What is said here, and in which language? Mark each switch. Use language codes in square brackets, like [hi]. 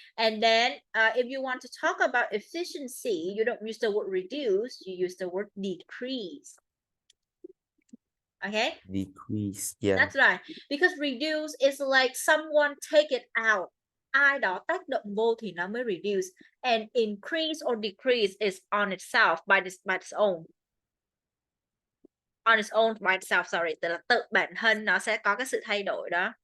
[en] And then if you want to talk about efficiency, you don't use the word reduce, you use the word decrease. Okay, Decrease. Yeah. that's right. Because reduce is like someone take it out. [vi] Ai đó tác động vô thì nó mới reduce. [en] And increase or decrease is on itself by its own. On its own by itself, sorry. [vi] Tức là tự bản thân nó sẽ có cái sự thay đổi đó.